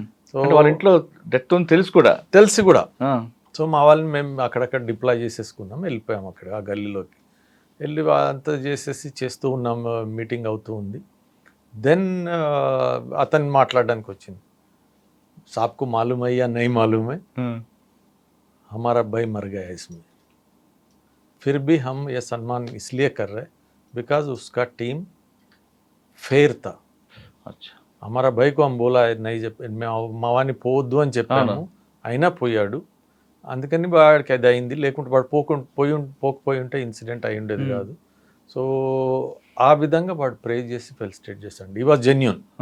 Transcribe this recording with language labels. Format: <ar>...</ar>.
<te>So వాళ్ళ ఇంట్లో death తెలిసి కూడా సో మా వాళ్ళని మేము అక్కడక్కడ డిప్లాయ్ చేసేసుకున్నాం, వెళ్ళిపోయాం అక్కడ ఆ గల్లీలోకి. వెళ్ళి అంతా చేస్తూ ఉన్నాం, మీటింగ్ అవుతూ ఉంది. దెన్ అతను మాట్లాడడానికి వచ్చింది.</te> <hi>आपको मालूम है या नहीं मालूम है, हमारा भाई मर गया इसमें, फिर भी हम ये सम्मान इसलिए कर रहे बिकॉज उसका टीम फेयर था.</hi> <te>అచ్చా.</te> <hi>हमारा भाई को हम बोला है नहीं</hi> <te>మా వాడిని పోవద్దు అని చెప్పాము, అయినా పోయాడు. అందుకని వాడికి అది అయింది, లేకుంటే వాడు పోకపోయి ఉంటే ఇన్సిడెంట్ అయి ఉండేది కాదు. సో ఆ విధంగా వాడు ప్రే చేసి ఫెలిసిటేట్ చేశాడు. ఈ వాజ్ జెన్యూన్.</te>